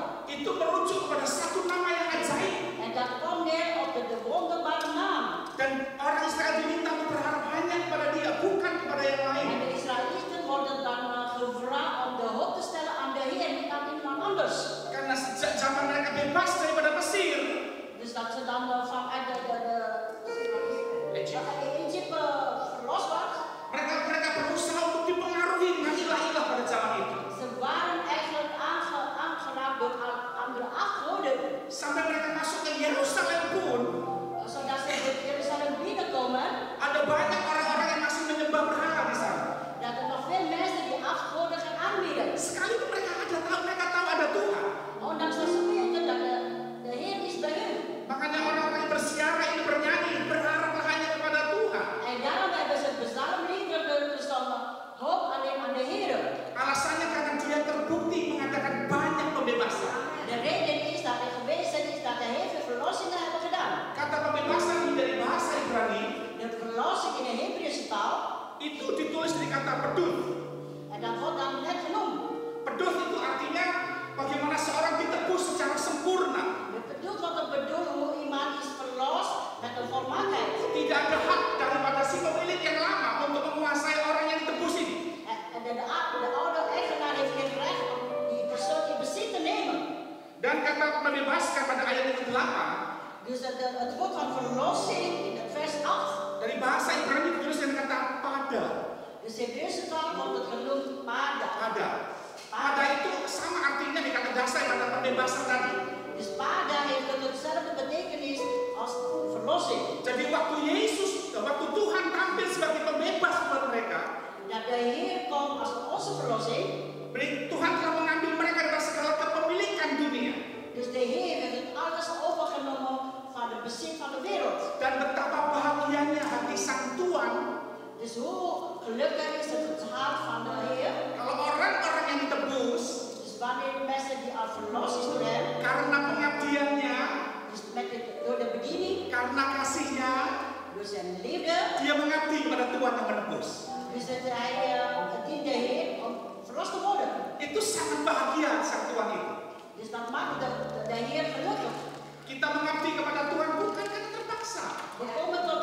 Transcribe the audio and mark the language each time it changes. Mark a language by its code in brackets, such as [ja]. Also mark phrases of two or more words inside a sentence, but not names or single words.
[id] Itu merujuk kepada satu nama yang ajaib. [nl] En dat komt neer op de wonderbare naam. [id] Dan orang Israel diminta untuk berharap hanya kepada dia, bukan kepada yang lain. [nl] En de Israëlieten worden dan gevraagd om de hoop te stellen aan de Heer, niet aan iemand anders. [id] Karena sejak zaman mereka bebas daripada Mesir, [nl] Dus dat ze dan vanuit Egypte verlost waren. [id] mereka berusaha untuk dipengaruhi dengan ilah-ilah pada zaman itu. [nl] Ze waren eigenlijk aangeraakt door andere afgoden. [id] Sampai mereka masuk ke Yerusalem pun, [nl] Zodat ze in Jeruzalem binnenkomen, [id] ada banyak orang-orang yang masih menyembah berhala di sana. [nl] dat er nog veel mensen die afgoden gaan aanbieden. [id] Sekalipun mereka tahu ada Tuhan. [nl] Ondanks dat ze weten dat de Heer is bij hun. [id] Makanya orang-orang yang bersiara ini bernyanyi, berharaplah hanya kepada Tuhan. [nl] En daarom hebben ze het psalmliederen gezongen, hoop alleen aan de Heer. [id] Alasannya karena dia terbukti mengadakan banyak pembebasan. [nl] De reden is dat er geweest is dat er heel veel verlossingen hebben gedaan. [id] Kata pembebasan ini dari bahasa Ibrani [nl] De verlossing in de Hebreeuwse taal, [id] itu ditulis dari kata pedut. [nl] en dat wordt dan net genoemd. [id] Pedut itu artinya bagaimana seorang ditebus secara sempurna. [nl] Het bedoelt wat het bedoelt hoe iemand is verlost met een volmaaktheid. [id] Tidak ada hak daripada si pemilik yang lama untuk menguasai orang yang ditebus ini. [nl] En de oude eigenaar heeft geen recht om die persoon in bezit te nemen. [id] Dan kata membebaskan pada ayat yang ke-8 [nl] Dus het woord van verlossing in het vers 8, [id] dari bahasa Ibrani ditulis dengan kata pada. [nl] dus de Hebreeuwse taal wordt het genoemd pada. [id] Pada itu sama artinya di kata dasar kata pembebasan tadi. [nl] Dus pada heeft hetzelfde betekenis als verlossing. [id] Jadi waktu Tuhan tampil sebagai pembebas buat mereka, [nl] Dat de Heer komt als onze verlossing. [id] Tuhan telah mengambil mereka dari segala kepemilikan dunia. [nl] Dus de Heer heeft het alles overgenomen van het bezit van de wereld. [id] Dan betapa bahagianya hati sang Tuhan [nl] Dus hoe gelukkig is het hart van de Heer. [id] kalau orang-orang yang ditebus [nl] Dus wanneer de mensen die al verlost is door hem, [id] karena pengabdiannya, [nl] dus door de bediening, [id] karena kasihnya, [nl] door zijn liefde, [id] dia mengabdi kepada Tuhan yang menebus. [nl] dus hij dient de Heer om verlost te worden. [id] Itu sangat bahagia sang Tuhan itu. [nl] Dus dat maakt de Heer gelukkig. [id] Kita mengabdi kepada Tuhan bukan karena terpaksa. [nl] We komen